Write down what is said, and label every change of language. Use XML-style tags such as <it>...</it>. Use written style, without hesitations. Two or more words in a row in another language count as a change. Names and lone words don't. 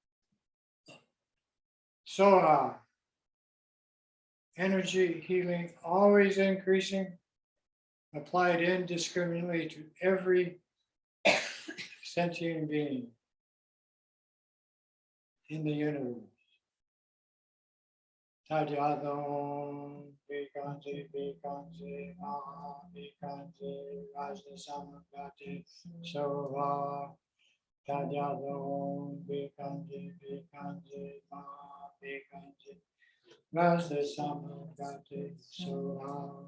<en>Soha, energy healing always increasing, applied indiscriminately to every sentient being in the universe.</en> <sa>Tadyadom, Bikanji, Bikanji, Maha, Bikanji, Rajna Samagati, Soha. Tadyadom, Bikanji, Bikanji, Maha, Bikanji, Rajna Samagati, Soha.</sa>